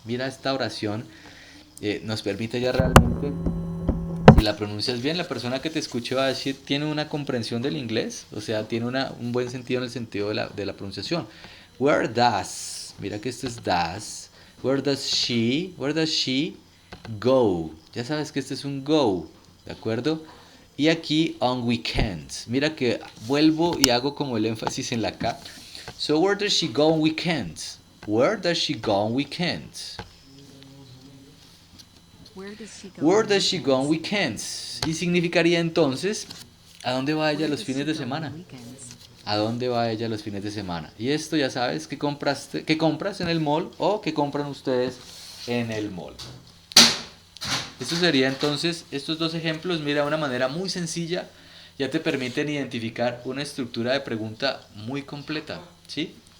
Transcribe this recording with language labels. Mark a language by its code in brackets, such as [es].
[es] Mira, esta oración nos permite ya realmente, si la pronuncias bien, la persona que te escuche va a decir, tiene una comprensión del inglés, o sea, tiene un buen sentido en el sentido de la pronunciación. [en] Where does, [es] mira que esto es [en] does. Where does she go? [es] Ya sabes que este es un go, ¿de acuerdo? Y aquí on weekends. Mira que vuelvo y hago como el énfasis en la K. [en] So where does she go on weekends? Where does she go on weekends? Where does she go on weekends? [es] Y significaría entonces, ¿a dónde va ella los fines de semana? ¿A dónde va ella los fines de semana? Y esto ya sabes, ¿qué compras en el mall o qué compran ustedes en el mall? Esto sería entonces, estos dos ejemplos, mira, de una manera muy sencilla, ya te permiten identificar una estructura de pregunta muy completa, ¿sí?